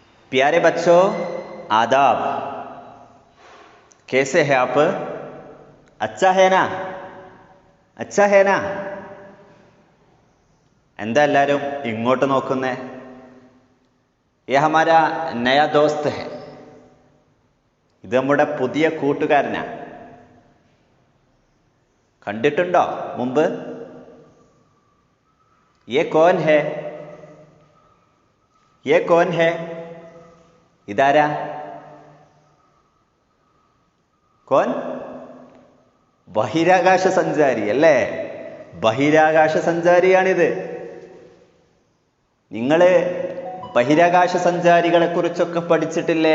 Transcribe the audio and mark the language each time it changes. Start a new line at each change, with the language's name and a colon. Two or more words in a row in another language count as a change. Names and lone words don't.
Hindi: प्यारे बच्चों, आदाब। कैसे हैं आप? अच्छा है ना? अच्छा है ना?
Malayalam: എന്താ എല്ലാവരും ഇങ്ങോട്ട് നോക്കുന്നേ?
Hindi: ये हमारा नया दोस्त है.
Malayalam: ഇത് നമ്മുടെ പുതിയ കൂട്ടുകാരനാ. കണ്ടിട്ടുണ്ടോ മുമ്പ്?
Hindi: ये कौन है? ये कौन है?
Malayalam: ഇതാരാ? കോൻ? ബഹിരാകാശ സഞ്ചാരി അല്ലേ? ബഹിരാകാശ സഞ്ചാരിയാണിത്. നിങ്ങൾ ബഹിരാകാശ സഞ്ചാരികളെ കുറിച്ചൊക്കെ പഠിച്ചിട്ടില്ലേ?